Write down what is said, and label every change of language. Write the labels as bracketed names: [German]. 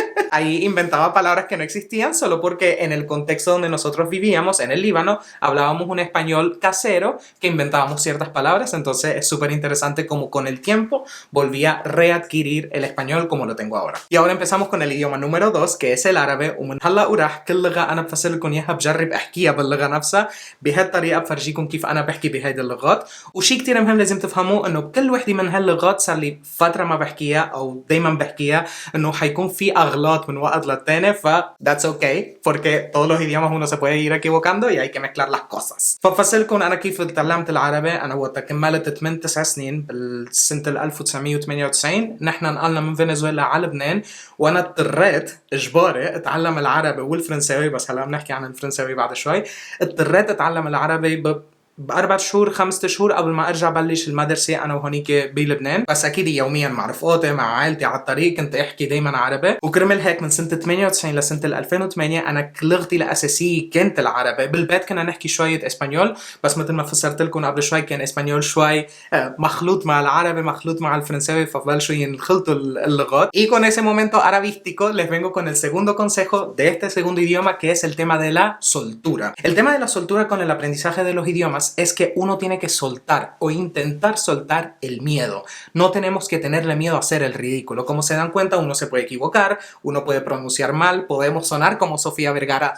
[Spanish] Ahí inventaba palabras que no existían solo porque en el contexto donde nosotros vivíamos, en el Líbano, hablábamos un español casero que inventábamos ciertas palabras. Entonces es súper interesante como con el tiempo volví a readquirir el español como lo tengo ahora. Y ahora empezamos con el idioma número 2, que es el árabe. [Arabic] ومن هلا وراح كل لغة أنا بفسر لكم إياها بجرب أحكيها باللغة نفسها بهالطريقة، بفرجيكم كيف أنا بحكي بهيدي اللغات. وشي كتير مهم لازم تفهموه إنه بكل وحدة من هاللغات صار لي فترة ما بحكيها أو دايما بحكيها إنه حيكون في أغلاط من وقت للتاني، ف [English] that's okay [Spanish] porque todos los idiomas uno se puede ir equivocando y hay que mezclar las cosas. [Arabic] فبفسرلكم أنا كيف تعلمت العربي. أنا وقت كملت 8-9 سنين بالسنة 1998 نحن نقلنا من فنزويلا على لبنان، وأنا اضطريت إجباري أتعلم العربي والفرنساوي، بس هلا بنحكي عن الفرنساوي بعد شوي. اضطريت أتعلم العربي ب4 شهور 5 شهور قبل ما ارجع بلش المدرسه انا وهونيك بلبنان. بس اكيد يوميا مع رفقاتي مع عائلتي على الطريق كنت احكي دايما عربي. وكرمال هيك من سنه 98 لسنه 2008 انا لغتي الاساسيه كانت العربي. بالبيت كنا نحكي شويه اسبانيول، بس مثل ما فسرت لكم قبل شوي كان اسبانيول شوي مخلوط مع العربي مخلوط مع الفرنساوي، فبلشوا ينخلطوا اللغات. [Spanish] Y con ese momento arabístico les vengo con el segundo consejo de este segundo idioma, que es el tema de la soltura. El tema de la soltura con el aprendizaje de los idiomas es que uno tiene que soltar o intentar soltar el miedo. No tenemos que tenerle miedo a hacer el ridículo. Como se dan cuenta, uno se puede equivocar, uno puede pronunciar mal, podemos sonar como Sofía Vergara.